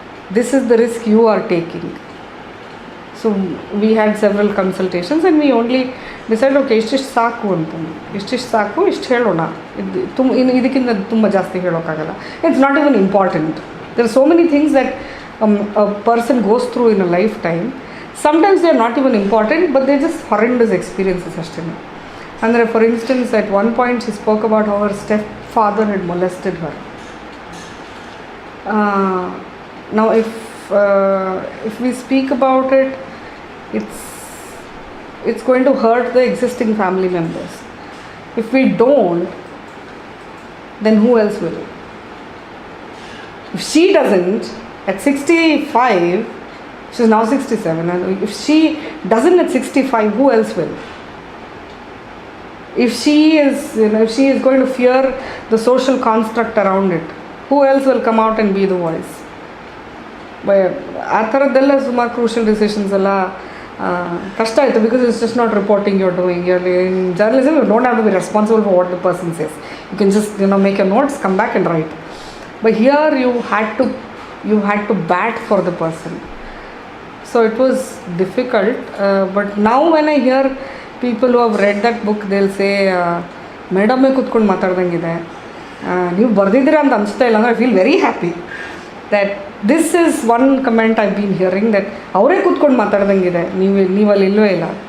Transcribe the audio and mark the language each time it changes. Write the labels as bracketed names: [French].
[English] This is the risk you are taking. So we had several consultations and we only decided, okay, [Kannada] ಇಷ್ಟಿಷ್ಟು ಸಾಕು ಅಂತ, ಇಷ್ಟಿಷ್ಟು ಸಾಕು, ಇಷ್ಟು ಹೇಳೋಣ, ಇದಕ್ಕಿಂತ ತುಂಬ ಜಾಸ್ತಿ ಹೇಳೋಕ್ಕಾಗಲ್ಲ. [English] It's not even important. there are so many things that a person goes through in a lifetime. Sometimes they are not even important, but they're just horrendous experiences ಅಷ್ಟೇ. ಅಂದರೆ for instance, at one point she spoke about how her stepfather had molested her. Now if we speak about it, it's going to hurt the existing family members. If we don't, then who else will? If she doesn't, at 65, she's now 67, and if she doesn't at 65, who else will? If she is going to fear the social construct around it, who else will come out and be the voice? [Kannada] ಆ ಥರದ್ದೆಲ್ಲ ಸುಮಾರು crucial decisions ಎಲ್ಲ ಕಷ್ಟ ಆಯಿತು, [English] Because it's just not reporting your doing. In journalism you don't have to be responsible for what the person says. You can just make your notes, come back and write. But here you had to bat for the person. So it was difficult, but now when I hear people who have read that book, they'll say, [Kannada] ಮೇಡಮ್ಮೇ ಕೂತ್ಕೊಂಡು ಮಾತಾಡ್ದಂಗಿದೆ, ನೀವು ಬರೆದಿದ್ದೀರಾ ಅಂತ ಅನಿಸ್ತಾ ಇಲ್ಲ ಅಂದರೆ [English] I feel very happy that this is one comment I've been hearing, that [Kannada] ಅವರೇ ಕೂತ್ಕೊಂಡು ಮಾತಾಡ್ದಂಗಿದೆ, ನೀವಲ್ಲಿ ಇಲ್ಲವೇ ಇಲ್ಲ.